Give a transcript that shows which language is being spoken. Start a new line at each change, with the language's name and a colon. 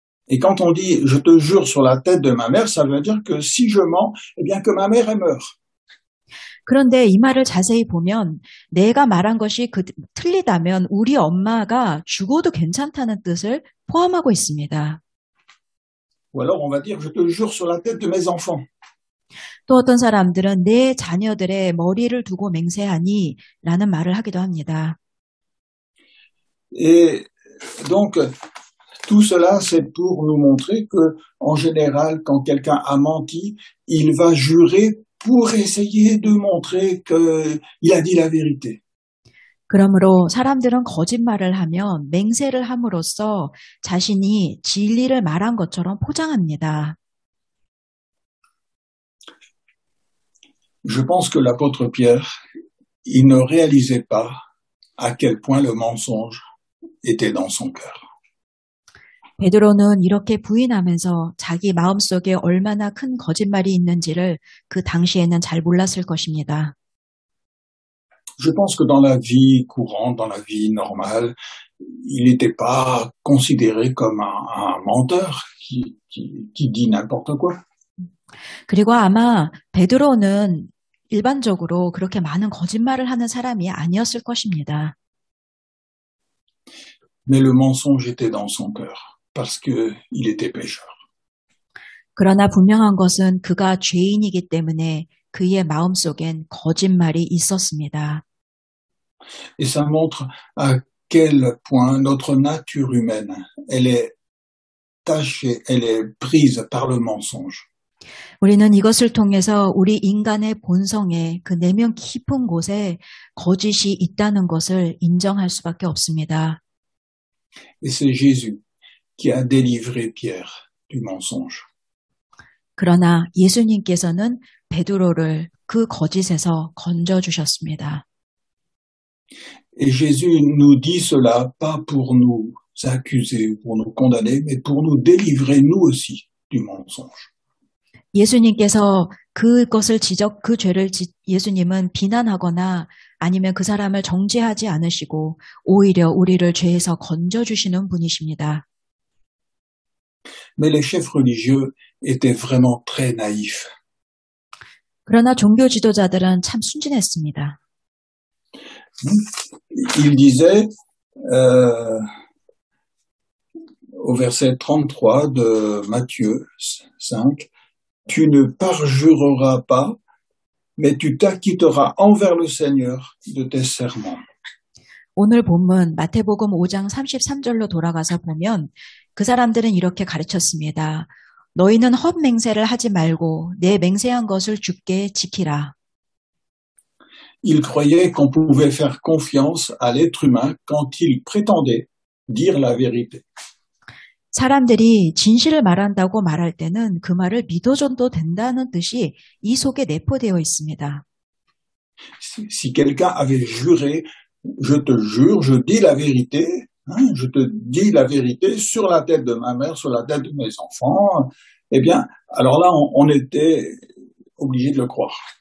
French: Et quand on dit, je te jure sur la tête de ma mère, ça veut dire que si je mens, eh bien que ma mère, elle meurt.
Korean: 그런데 이 말을 자세히 보면 내가 말한 것이 틀리다면 우리 엄마가 죽어도 괜찮다는 뜻을 포함하고 있습니다.
French: Ou alors on va dire, je te jure sur la tête de mes enfants.
Korean: 또 어떤 사람들은 내 자녀들의 머리를 두고 맹세하니 라는 말을 하기도 합니다.
French: Et donc, tout cela, c'est pour nous montrer que, en général, quand quelqu'un a menti, il va jurer pour essayer de montrer qu'il a dit la vérité.
Korean: 그러므로 사람들은 거짓말을 하면 맹세를 함으로써 자신이 진리를 말한 것처럼 포장합니다.
French: Je pense que l'apôtre Pierre, il ne réalisait pas à quel point le mensonge était dans son cœur.
Korean: 베드로는 이렇게 부인하면서 자기 마음속에 얼마나 큰 거짓말이 있는지를 그 당시에는 잘 몰랐을 것입니다.
French: Je pense que dans la vie courante, dans la vie normale, il n'était pas considéré comme un menteur qui dit n'importe quoi.
Korean: 그리고 아마 베드로는 일반적으로 그렇게 많은 거짓말을 하는 사람이 아니었을 것입니다.
French: Mais le mensonge était dans son cœur parce que il était pécheur.
Korean: 그러나 분명한 것은 그가 죄인이기 때문에 그의 마음속엔 거짓말이 있었습니다.
French: Et ça montre à quel point notre nature humaine, elle est tachée, elle est prise par le mensonge.
Korean: 우리는 이것을 통해서 우리 인간의 본성에 그 내면 깊은 곳에 거짓이 있다는 것을 인정할 수밖에 없습니다.
French: Et c'est Jésus qui a délivré Pierre du mensonge.
Korean: 그러나 예수님께서는 베드로를 그 거짓에서 건져주셨습니다.
French: Et Jésus nous dit cela pas pour nous accuser ou pour nous condamner, mais pour nous délivrer nous aussi du mensonge.
Korean: 예수님께서 그 죄를 예수님은 비난하거나 아니면 그 사람을 정죄하지 않으시고 오히려 우리를 죄에서 건져주시는 분이십니다.
French: Mais les chefs religieux étaient vraiment très naïfs.
Korean: 그러나 종교 지도자들은 참 순진했습니다.
French: Ils disaient, au verset 33 de Matthieu 5, « Tu ne parjureras pas, mais tu t'acquitteras envers le Seigneur de tes serments. »
Korean: 오늘 본문 마태복음 5장 33절로 돌아가서 보면 그 사람들은 이렇게 가르쳤습니다. 너희는 헛맹세를 하지 말고 내 맹세한 것을 주께 지키라.
French: Ils croyaient qu'on pouvait faire confiance à l'être humain quand il prétendait dire la vérité.
Korean: 사람들이 진실을 말한다고 말할 때는 그 말을 믿어줘도 된다는 뜻이 이 속에 내포되어 있습니다.
French: Si quelqu'un avait juré, je te jure, je dis la vérité, je te dis la vérité sur la tête de ma mère, sur la tête de mes enfants, eh bien, alors là, on était obligé de le croire.